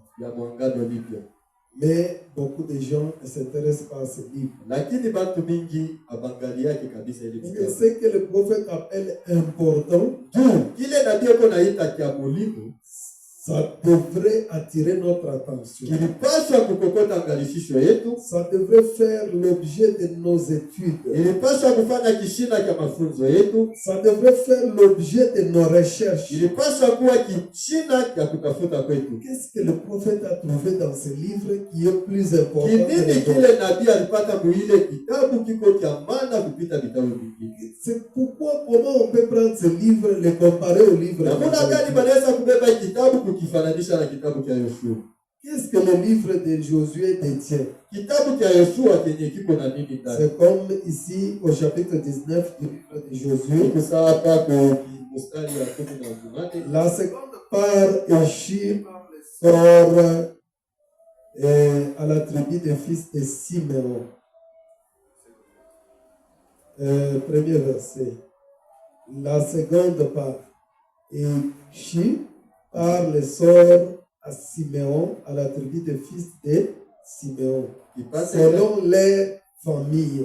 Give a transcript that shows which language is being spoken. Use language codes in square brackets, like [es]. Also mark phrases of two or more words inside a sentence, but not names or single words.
[fr] Mais beaucoup de gens ne s'intéressent pas à ce livre. Mais ce que le prophète appelle important, Ça devrait attirer notre attention. [sw] kilipaswa kukokota angalishisho yetu, [fr] Ça devrait faire l'objet de nos études. [sw] ilipaswa kufanya kishina cha mafunzo yetu, [fr] Ça devrait faire l'objet de nos recherches. [sw] ilipaswa kuwa kishina cha kutafuta kwetu. [fr] Qu'est-ce que le prophète a trouvé dans ce livre qui est plus important que [sw] Kinini [fr] les autres? [sw] kile nabii alipata muile kitabu kiko cha maana kupita vitabu vingine? [fr] C'est pourquoi, comment on peut prendre ce livre, le comparer au livre de [sw] Namuna gani banaweza kubeba kitabu kukifananisha na kitabu cha Yoshua? [fr] Qu'est-ce que le livre de Josué détient? [sw] Kitabu cha Yoshua kenye kiko na nini ndani? [fr] C'est comme ici au chapitre 19 du livre de Josué. [sw] Iko sawa hapa kwa mstari wa 18. [fr] La seconde part échue sort à la tribu des fils de Siméon. Premier verset. La seconde part échue par le sort à Siméon, à la tribu des fils de Siméon, selon les familles.